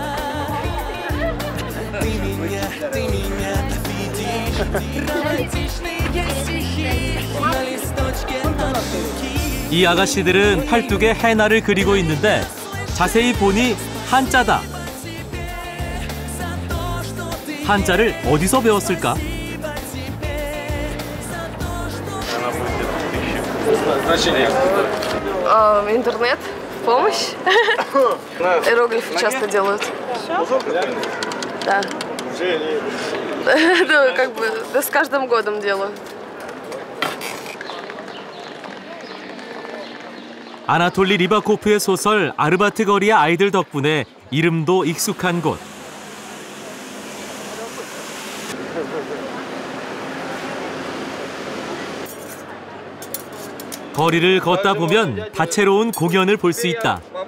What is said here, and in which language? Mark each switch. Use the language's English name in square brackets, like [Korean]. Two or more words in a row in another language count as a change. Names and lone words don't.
[Korean] 이 아가씨들은 팔뚝에 해나를 그리고 있는데 자세히 보니 한자다. 한자를 어디서 배웠을까? [Russian] Интернет, помощь. Иероглифы часто делают. Да. Да, с каждым годом делаю. [Korean] 아나톨리 리바코프의 소설 아르바트 거리의 아이들 덕분에 이름도 익숙한 곳. 거리를 걷다 보면 다채로운 공연을 볼 수 있다.